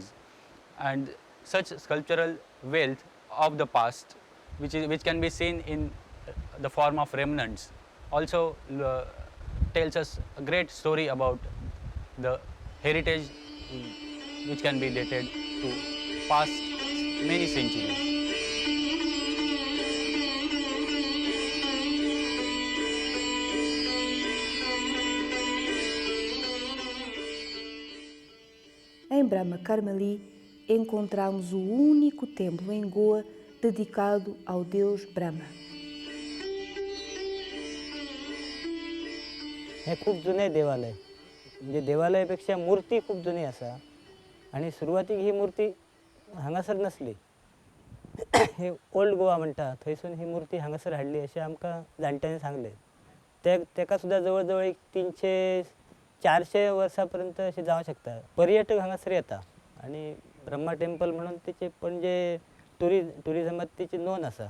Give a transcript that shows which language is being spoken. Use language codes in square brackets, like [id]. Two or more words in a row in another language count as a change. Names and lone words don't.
[en] And such sculptural wealth of the past which can be seen in the form of remnants, also tells us a great story about the heritage which can be dated to past many centuries. [pt] Em Brahma Karmali encontramos o único templo em Goa dedicado ao deus Brahma. [kok] हे खूप जुने देवालय, म्हणजे देवालयापेक्षा मूर्ती खूप जुनी असा आणि सुरुवातीक ही मूर्ती हांगासर नसली. हे ओल्ड गोवा म्हणटा थंयसून ही मूर्ती हांगासर हाडली अशें आमकां जाणट्यांनी सांगले. तेका सुद्दां जवळ एक 300-400 वर्सां अशें जावं शकता. पर्यटक हांगासर येता आणि ब्रह्मा टेम्पल म्हणून तेचे पणजे टुरिझमात तेची नोंद आसा.